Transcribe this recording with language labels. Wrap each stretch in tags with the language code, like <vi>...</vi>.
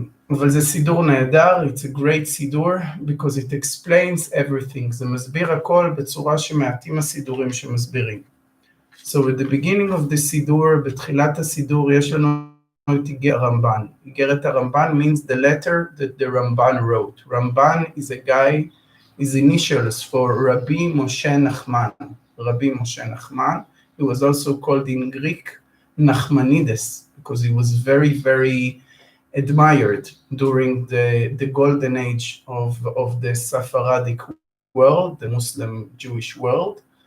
<he>אבל זה סידור נהדר,</he> <en>it's a great סידור, because it explains everything.</en> <he>זה מסביר הכל בצורה שמעטים הסידורים שמסבירים.</he> <en>So at the beginning of the סידור,</en> <he>בתחילת הסידור, יש לנו את איגרת הרמב"ן.</he> <en>איגרת הרמב"ן means the letter that the Ramban wrote. Ramban is a guy, his initials for Rabbi Moshe Nachman. Rabbi Moshe Nachman. He was also called in Greek Nachmanides, because he was very, very admired during the golden age of the Sephardic world, the Muslim Jewish world.</en>